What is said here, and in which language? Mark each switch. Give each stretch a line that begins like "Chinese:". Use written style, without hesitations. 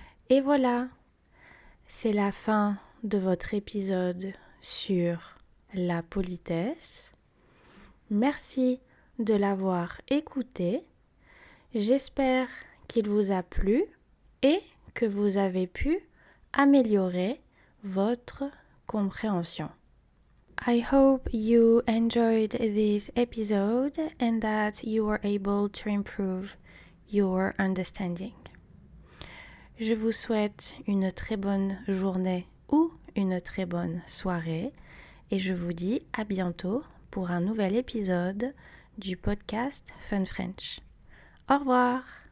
French: Et voilà, c'est la fin de votre épisode sur la politesse. Merci de l'avoir écouté. J'espère qu'il vous a plu et que vous avez pu améliorer votre compréhension.
English: I hope you enjoyed this episode and that you were able to improve your understanding.
French: Je vous souhaite une très bonne journée ou une très bonne soirée et je vous dis à bientôt pour un nouvel épisode du podcast Fun French. Au revoir!